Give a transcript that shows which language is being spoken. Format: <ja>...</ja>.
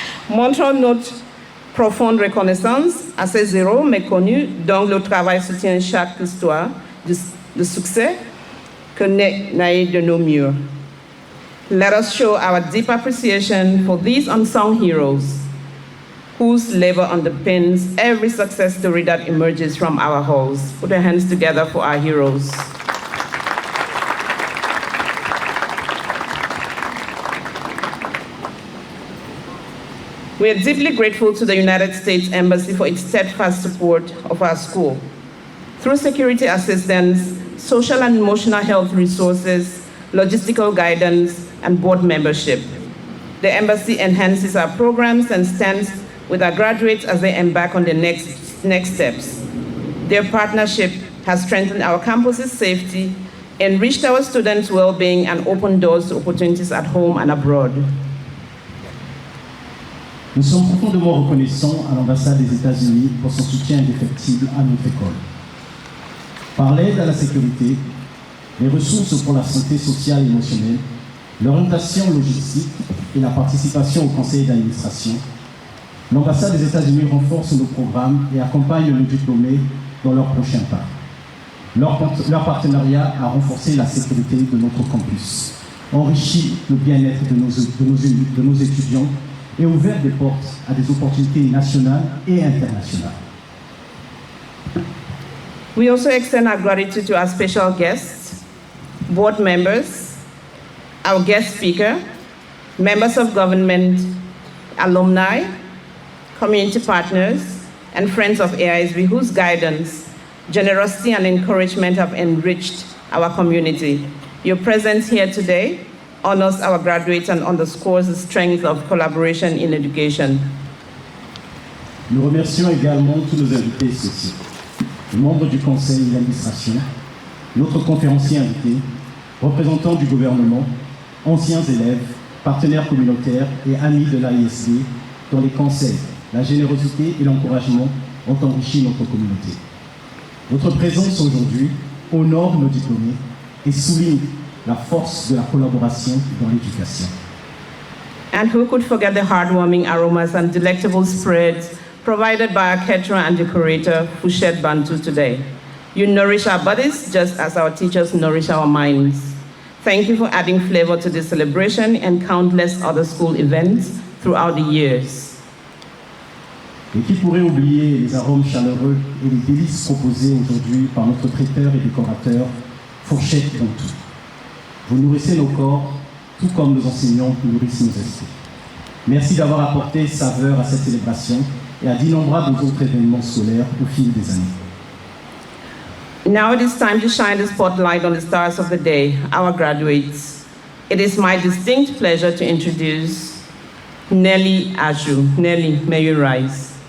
<fr>Montrons notre profonde reconnaissance à ces héros méconnus dont le travail soutient chaque histoire de succès que naît de nos murs.</fr> <en>Let us show our deep appreciation for these unsung heroes whose labor underpins every success story that emerges from our halls. Put our hands together for our heroes. We are deeply grateful to the United States Embassy for its steadfast support of our school. Through security assistance, social and emotional health resources, logistical guidance, and board membership, the embassy enhances our programs and stands with our graduates as they embark on the next steps. Their partnership has strengthened our campus's safety, enriched our students' well-being, and opened doors to opportunities at home and abroad.</en> <fr>Nous sommes profondément reconnaissants à l'ambassade des États-Unis pour son soutien indéfectible à notre école. Par l'aide à la sécurité, les ressources pour la santé sociale et émotionnelle, l'orientation logistique et la participation au conseil d'administration, l'ambassade des États-Unis renforce nos programmes et accompagne nos diplômés dans leur prochain pas. Leur partenariat a renforcé la sécurité de notre campus, enrichi le bien-être de nos étudiants et ouvert des portes à des opportunités nationales et internationales.</fr> <en>We also extend our gratitude to our special guests, board members, our guest speaker, members of government, alumni, community partners, and friends of Aisb whose guidance, generosity, and encouragement have enriched our community. Your presence here today honors our graduates and underscores the strength of collaboration in education.</en> <fr>Nous remercions également tous nos invités spéciaux, les membres du conseil d'administration, notre conférencier invité, représentants du gouvernement, anciens élèves, partenaires communautaires et amis de l'Aisb, dont les conseils, la générosité et l'encouragement ont enrichi notre communauté. Votre présence aujourd'hui honore nos diplômés et souligne la force de la collaboration dans l'éducation.</fr> <en>And who could forget the heartwarming aromas and delectable spreads provided by our caterer and decorator, Fouchet Bantu, today. You nourish our bodies just as our teachers nourish our minds. Thank you for adding flavor to this celebration and countless other school events throughout the years.</en> <fr>Et qui pourrait oublier les arômes chaleureux et les délices proposés aujourd'hui par notre traiteur et décorateur, fourchette dans tout. Vous nourrissez nos corps, tout comme nos enseignants nourrissent nos esprits. Merci d'avoir apporté saveur à cette célébration et à d'innombrables autres événements scolaires au fil des années.</fr> <en>Now it is time to shine the spotlight on the stars of the day, our graduates. It is my distinct pleasure to introduce Nelly Aisb. Nelly, may you rise.</en>